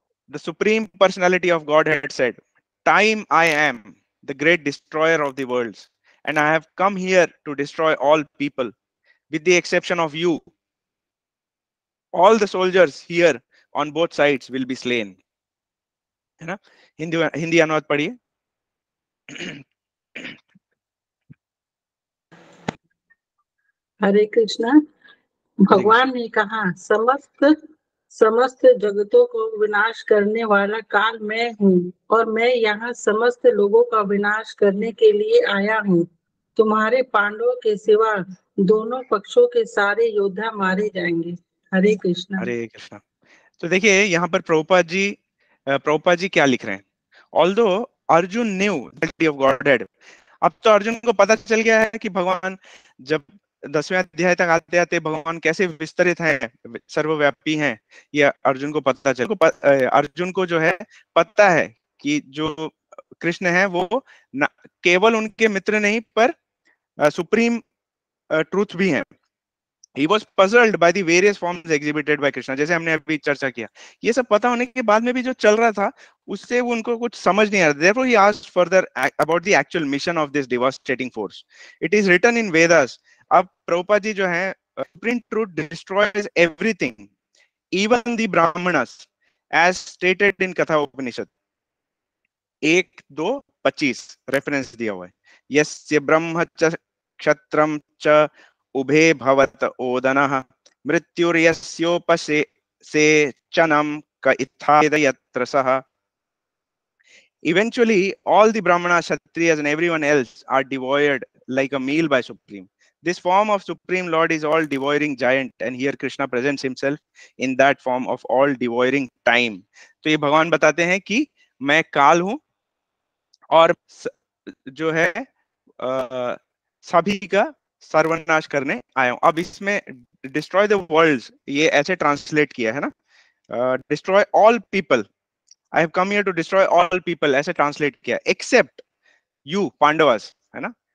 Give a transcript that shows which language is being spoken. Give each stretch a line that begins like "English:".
English: The Supreme Personality of Godhead said, "Time I am, the great destroyer of the worlds, and I have come here to destroy all people, with the exception of you. All the soldiers here on both sides will be slain."
Hindi: है ना, हिंदी अनुवाद पढ़िए। हरे कृष्णा। भगवान ने कहा, समस्त जगतों को विनाश करने वाला काल मैं हूँ, और मैं यहाँ समस्त लोगों का विनाश करने के लिए आया हूँ। तुम्हारे पांडवों के सिवा दोनों पक्षों के सारे योद्धा मारे जाएंगे। हरे कृष्णा। हरे कृष्णा। तो देखिए यहाँ पर प्रभुपाद जी क्या लिख रहे हैं। Although Arjun new of godhead, अब तो अर्जुन को पता चल गया है कि भगवान, जब 10वें अध्याय तक आते आते भगवान कैसे विस्तरित हैं, सर्वव्यापी हैं, ये अर्जुन को पता चल, अर्जुन को जो है पता है कि जो कृष्ण है वो न केवल उनके मित्र नहीं पर सुप्रीम ट्रूथ भी हैं।
English: He was puzzled by the various forms exhibited by Krishna,
Hindi: जैसे हमने अभी चर्चा किया। ये सब पता होने के बाद में भी जो चल रहा था उससे वो उनको कुछ समझ नहीं आ रहा।
English: Therefore he asked further about the actual mission of this devastating force. It is written in Vedas.
Hindi: अब प्रभुपाद जी जो है,
English: supreme truth destroys everything, even the brahmanas, as stated in Katha Upanishad 1:2:25
Hindi: reference दिया हुआ है।
Sanskrit: यस्य ब्रह्म च क्षत्रम च उभे भवत ओदनः मृत्युर्यस्योपसेचनं क इत्थाद यत्र सः।
English: Eventually, all the Brahmanas, Kshatriyas, and everyone else are devoured like a meal by Supreme. This form of Supreme Lord is all devouring giant, and here Krishna presents himself in that form of all devouring time.
Hindi: तो ये भगवान बताते हैं कि मैं काल हूं और जो है सभी का सर्वनाश करने आया हूं। अब इसमें डिस्ट्रॉय द वर्ल्ड्स ये ऐसे ट्रांसलेट किया है ना, destroy all people,
English: I have come here to destroy all people,
Hindi: ऐसे ट्रांसलेट किया, एक्सेप्ट यू पांडवास, है ना।